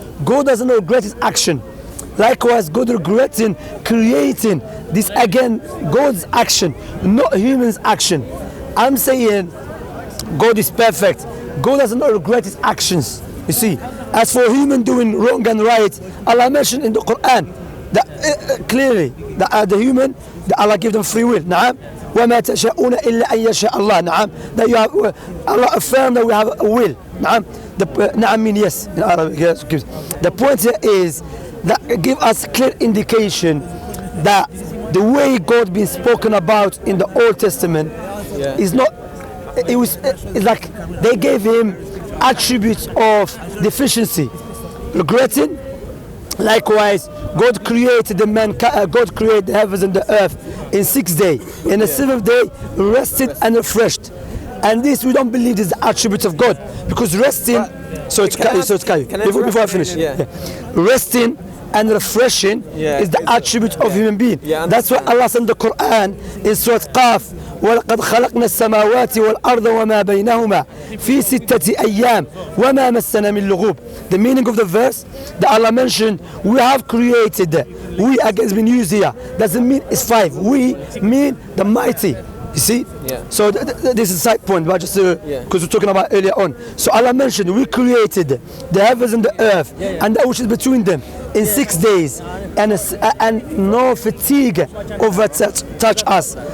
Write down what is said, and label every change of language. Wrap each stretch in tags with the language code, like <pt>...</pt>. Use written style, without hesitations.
<en>God doesn't regret his action. Likewise, God regretting creating this again, God's action, not human's action. I'm saying God is perfect. God does not regret his actions. You see, as for human doing wrong and right, Allah mentioned in the Quran that clearly that the human, that Allah give them free will.</en> <ar>نعم. وما تشاءون إلا أن يشاء الله. نعم.</ar> <en>That you have, Allah affirmed that we have a will.</en> <ar>نعم. نعم</ar> <en>mean yes in Arabic. Yes. The point here is that give us clear indication that the way God been spoken about in the Old Testament is not. It's like they gave him attributes of deficiency, regretting. Likewise, God created God created the heavens and the earth in 6 days. In the 7th day, rested and refreshed. And this we don't believe is the attribute of God, because resting. Before I finish, resting and refreshing is the attribute of human being. That's why Allah said in the Quran in Surah Qaf,</en> <ar>وَلَقَدْ خَلَقْنَا السَّمَاوَاتِ وَالْأَرْضَ وَمَا بَيْنَهُمَا فِي سِتَّةِ أَيَّامٍ وَمَا مَسَّنَا مِن لُغُوبٍ.</ar> <en>The meaning of the verse that Allah mentioned, we have created. We again been used here. Doesn't mean it's 5. We mean the mighty. You see? So this is a side point, but just because we're talking about earlier on. So Allah mentioned we created the heavens and the earth and that which is between them in 6 days, and no fatigue overtouch us.</en>